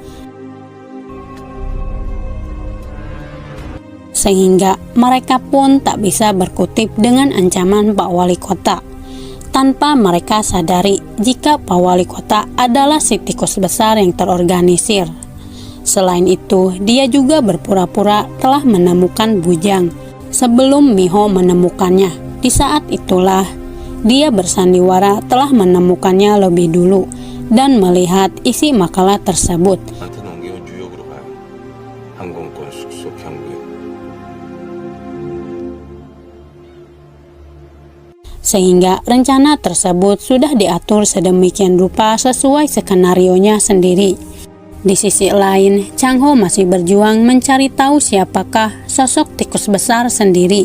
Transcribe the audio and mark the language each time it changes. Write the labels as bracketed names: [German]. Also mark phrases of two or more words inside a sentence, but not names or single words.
[Indonesian] Sehingga mereka pun tak bisa berkutik dengan ancaman Pak Wali Kota, tanpa mereka sadari jika Pak Wali Kota adalah si tikus besar yang terorganisir. Selain itu, dia juga berpura-pura telah menemukan bujang sebelum Miho menemukannya. Di saat itulah Dia bersandiwara telah menemukannya lebih dulu dan melihat isi makalah tersebut. [Korean] 한테 넘기면 뉴욕으로 가요. 항공권, 숙소, 경비. [Indonesian] Sehingga rencana tersebut sudah diatur sedemikian rupa sesuai skenarionya sendiri. Di sisi lain, Chang Ho masih berjuang mencari tahu siapakah sosok tikus besar sendiri.